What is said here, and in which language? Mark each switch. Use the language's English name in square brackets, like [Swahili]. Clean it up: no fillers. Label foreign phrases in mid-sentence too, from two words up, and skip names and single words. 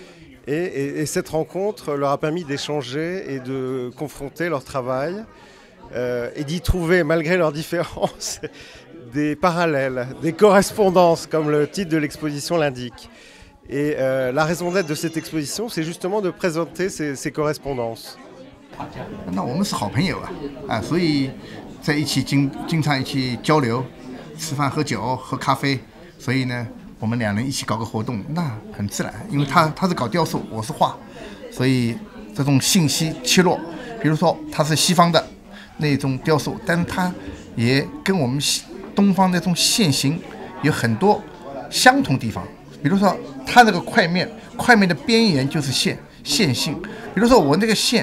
[French] Et cette rencontre leur a permis d'échanger et de confronter leur travail et d'y trouver, malgré leurs différences, des parallèles, des correspondances, comme le titre de l'exposition l'indique. Et la raison d'être de cette exposition, c'est justement de présenter ces correspondances. [Chinese] 那我们是好朋友所以在一起经常一起交流，吃饭喝酒喝咖啡，所以呢，我们两人一起搞个活动，那很自然，因为他是搞雕塑，我是画，所以这种信息切落，比如说他是西方的那种雕塑，但是他也跟我们东方那种线形有很多相同地方，比如说他这个块面的边缘就是线性，比如说我那个线。